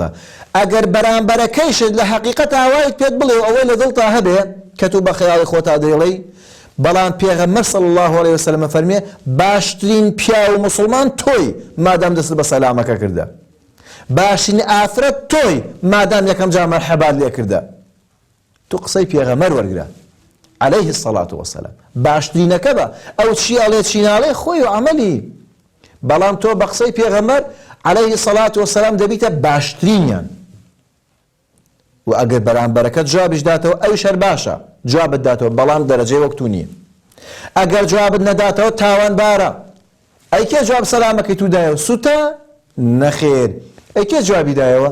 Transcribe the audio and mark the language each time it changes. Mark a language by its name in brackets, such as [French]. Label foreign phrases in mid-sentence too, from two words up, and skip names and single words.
[Central Kurdish] ئەگەر بەرامبەرەکەیشت لە حەقیقەت ئاوایت پێت بڵێ و ئەوەی لە دڵتا هەبێ کە تو بە خەیاڵی خۆتا دەیڵێی، بەڵام پێغەمبەر [Arabic] صلی الله عليه وسلم [Central Kurdish] فەرمێ باشترین پیا و مسلمان تۆی مادام دەست بە سەلامەکە کردە، باشترین ئافرەت تۆی مادام یەکەم جا مەرحەبات لێ کردە. تو قسەی پێغەمبەر وەرگرە [Arabic] عليه الصلاة والسلام، [Central Kurdish] باشترینەکە بە ئەو چی ئەڵێ چی ناڵێ خۆی و عەمەلی، بەڵام تۆ بە قسەی پێغەمبەر [Arabic] عليه الصلاة والسلام [Central Kurdish] دەبیتە باشترینیان. و ئەگەر بەرامبەرەکەت جوابش داتەوە ئەویش هەر باشە جوابت داتەوە، بەڵام دەرەجەی وەک تو نییە. ئەگەر جوابت نەداتەوە تاوانبارە. ئەی کێ جواب سەلامەکەی تو دایەوە؟ سوتە؟ نەخێر. ئەی کێ جوابی دایەوە؟